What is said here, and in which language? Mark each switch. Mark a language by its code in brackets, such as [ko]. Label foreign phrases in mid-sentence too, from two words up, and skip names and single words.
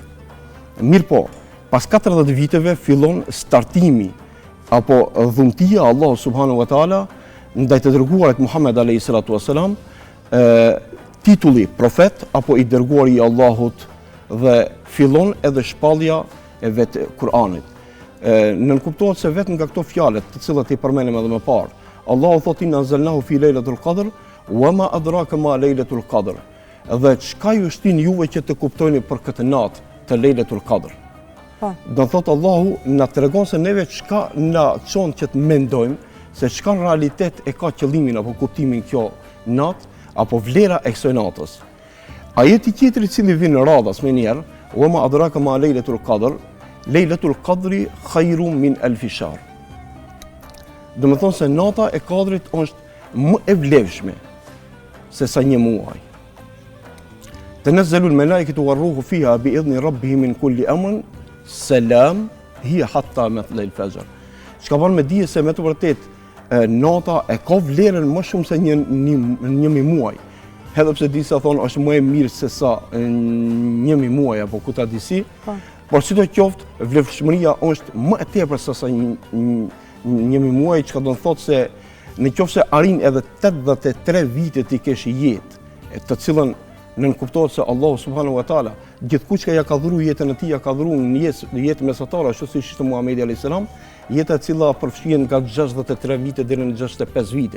[sq] Mirpo, pas 40 viteve fillon startimi apo dhuntia Allah [ar] سبحانه وتعالى [sq] ndaj të dërguarit Muhammed [ar] عليه الصلاة والسلام, [sq] titulli profet apo i dërguari i Allahut, dhe fillon edhe shpallja e vetë Kur'anit. Nënkuptohet se vetëm nga këto fjalët të cilat i përmenim edhe më parë. Allahu thot [ar] إنا أنزلناه في ليلة القدر وما أدراك ما ليلة القدر. [sq] Dhe çka ju shtin juve që të kuptoni për këtë natë të [ar] ليلة القدر. [sq] Do thot Allahu na tregon se neve çka na çon që të mendojmë se çka në realitet e ka qëllimin apo kuptimin kjo natë apo vlera e kësaj natës. Ajeti tjetër i cili vjen radhas më njerë, [ar] وما أدراك ما ليلة القدر ليلة القدر خير من ألف شهر. [sq] Do të thonë se nata e kadrit është më e vlefshme se sa një muaj. [ar] تنزل الملائكة والروح فيها بإذن ربهم من كل أمر سلام هي حتى مطلع الفجر. [sq] Çka bën me dije se me të vërtetë nata e ka vlerën më shumë se një muaj. Edhe pse disa thonë është më e mirë se sa një muaj apo ku ta di si. Por sidoqoftë vlefshmëria është më e tepër se sa një muaj, çka do të thotë se në qoftë se arrin edhe 83 vite ti kesh jetë, të cilën nënkuptohet se Allahu [ar] سبحانه وتعالى [sq] gjithkusht që ja ka dhuruar jetën e tij, ja ka dhuruar në jetë mesatare, ashtu siç ishte Muhamedi [ar] عليه السلام, [sq] jeta e cila përfshihet nga 63 vite deri në 65 vite.